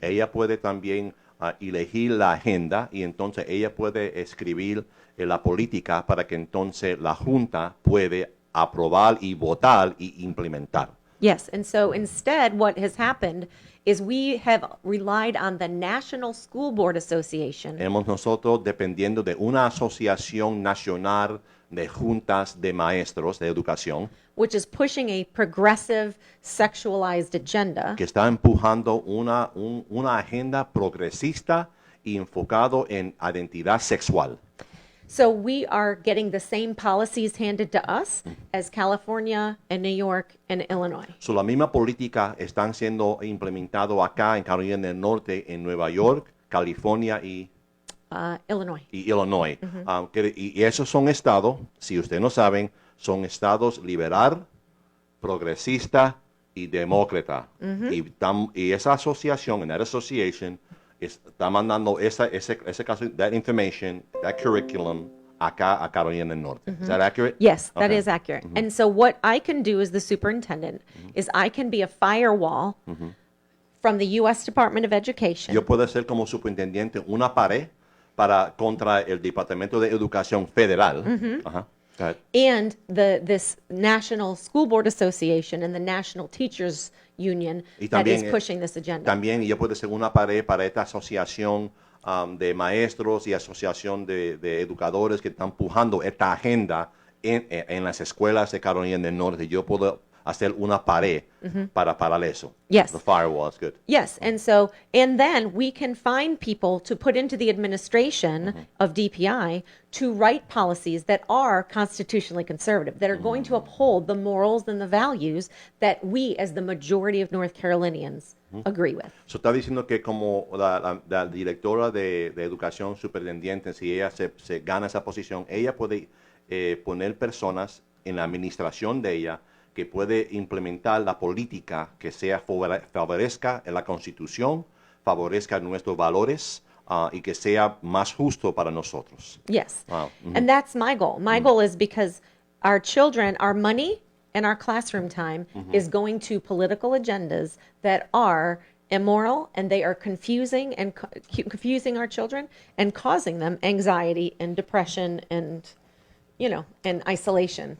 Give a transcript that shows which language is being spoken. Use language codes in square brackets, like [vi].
[es] Ella puede también elegir la agenda y entonces ella puede escribir la política para que entonces la Junta puede aprobar y votar y implementar. [en] Yes, and so instead what has happened is we have relied on the National School Board Association. [es] Hemos nosotros dependiendo de una asociación nacional de juntas de maestros de educación, [en] which is pushing a progressive sexualized agenda. [es] Que está empujando una agenda progresista y enfocado en identidad sexual. [en] So we are getting the same policies handed to us as California and New York and Illinois. [es] So la misma política están siendo implementado acá en Carolina del Norte, en Nueva York, California y Illinois. Y esos son estados, si ustedes no saben, son estados liberal, progresista y demócrata. Y esa asociación, en [en] that association, [es] está mandando ese caso, [en] that information, that curriculum, [es] acá a Carolina del Norte. [en] Is that accurate? Yes, that is accurate. And so what I can do as the superintendent is I can be a firewall from the U.S. Department of Education. [es] Yo puedo ser como superintendente una pared contra el Departamento de Educación Federal. [en] And this National School Board Association and the National Teachers Union that is pushing this agenda. [es] También yo puedo ser una pared para esta asociación de maestros y asociación de educadores que están empujando esta agenda en las escuelas de Carolina del Norte. Yo puedo hacer una pared para parar eso. [en] Yes. The firewall is good. Yes, and then we can find people to put into the administration of DPI to write policies that are constitutionally conservative, that are going to uphold the morals and the values that we, as the majority of North Carolinians, agree with. [es] So está diciendo que como la directora de educación superintendente, si ella se gana esa posición, ella puede poner personas en la administración de ella que puede implementar la política que favorezca la Constitución, favorezca nuestros valores y que sea más justo para nosotros. [en] Yes, and that's my goal. My goal is because our children, our money and our classroom time is going to political agendas that are immoral, and they are confusing our children and causing them anxiety and depression and and isolation.